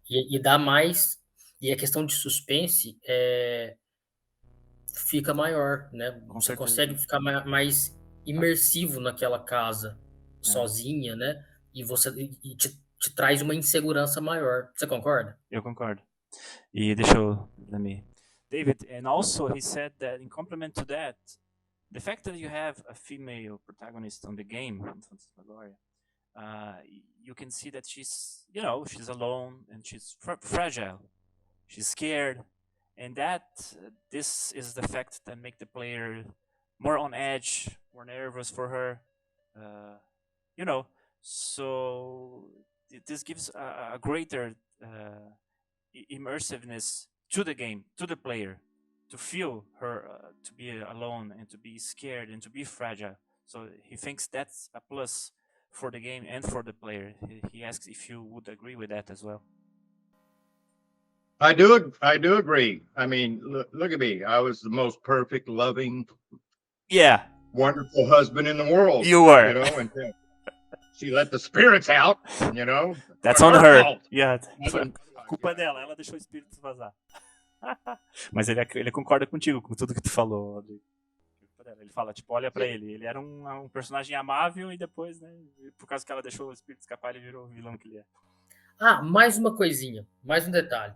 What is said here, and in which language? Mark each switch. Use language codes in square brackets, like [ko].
[pt] E dá mais, e a questão de suspense fica maior, né? Com Você certeza. consegue ficar mais imersivo naquela casa, sozinha, né? E te traz uma insegurança maior. Você concorda? Eu concordo. E deixa eu... [en] David, and also he said that in complement to that, the fact that you have a female protagonist on the game, Phantasmagoria, you can see that she's, she's alone and she's fragile. She's scared, and this is the fact that make the player more on edge, more nervous for her. So this gives a greater immersiveness to the game, to the player, to feel her to be alone and to be scared and to be fragile. So he thinks that's a plus for the game and for the player. He asks if you would agree with that as well. I do agree. I mean, look at me. I was the most perfect, loving, wonderful husband in the world. You were. And she let the spirits out, That's on her. Fault. Yeah. [pt] Culpa dela, ela deixou o espírito vazar. Mas ele concorda contigo, com tudo que tu falou, Rodrigo. Ele fala, tipo, olha pra ele. Ele era um personagem amável e depois, né, por causa que ela deixou o espírito escapar, ele virou o vilão que ele é. Mais uma coisinha, mais um detalhe.